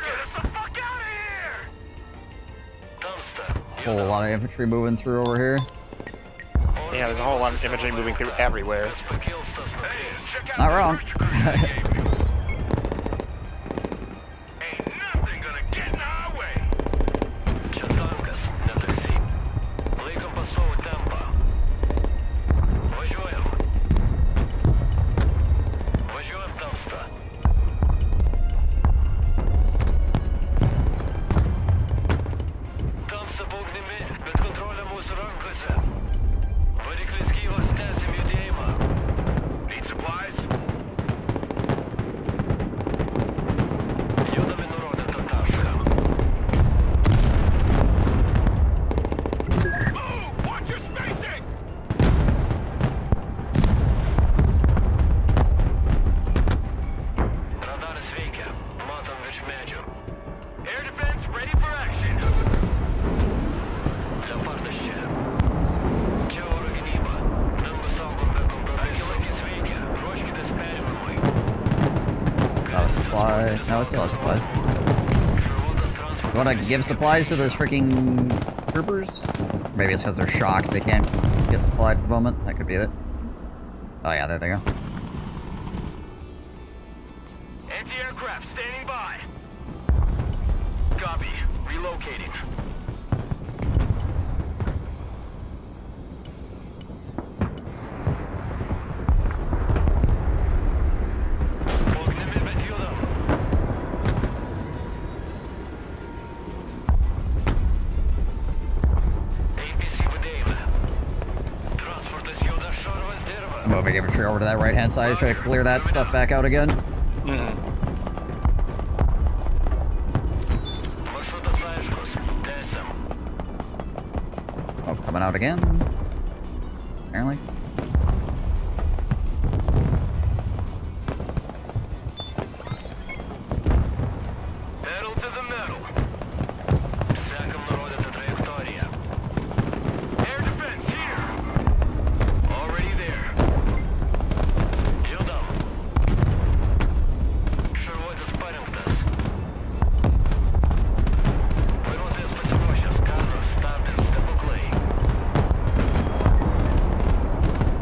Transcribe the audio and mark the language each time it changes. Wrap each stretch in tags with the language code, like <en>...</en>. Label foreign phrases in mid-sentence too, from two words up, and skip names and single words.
<en>Get us the fuck out of here. Tamsta. Whole lot of infantry moving through over here. Yeah, there's a whole lot of infantry moving through everywhere. Not wrong. Ain't nothing gonna get in our way.</en> <lt>Čia tankas, ne taksi. Laikom pastovų tempą. Važiuojam. Važiuojam, Tamsta. Tamsta po ugnimi, bet kontrolė mūsų rankose. Variklis gyvas, tęsim judėjimą.</lt> <en>Need supplies?</en> <lt>Judam į nurodytą tašką.</lt> <en>Move! Watch your spacing!</en> <lt>Radaras veikia. Matom virš medžių.</lt> <en>Air defense ready for action.</en> <lt>Leopardas čia. Čia oro gynyba. Dangų saugom be kompromisų. Akis veikia. Ruoškitės perimimui.</lt> <en>It's not a supply. No, it's not a supplies.</en> <lt>Šarvuotas transportas.</lt> <en>You want to give supplies to those freaking troopers? Maybe it's because they're shocked they can't get supplied at the moment. That could be it. Oh yeah, there they go. Anti-aircraft standing by. Copy. Relocating.</en> <lt>Po ugnimi, bet judam. APC budėjime. Transportas juda, šarvas dirba.</lt> <en>Moving infantry over to that right-hand side to try to clear that stuff back out again.</en> <lt>Maršrutas aiškus. Tęsiam.</lt> <en>Oh, coming out again. Apparently. Pedal to the metal.</en> <lt>Sekam nurodytą trajektoriją.</lt> <en>Air defense here. Already there.</en> <lt>Judam. Šarvuotis parengtas. Vairuotojas pasiruošęs. Gazas, stabdis, stebuklai.</lt>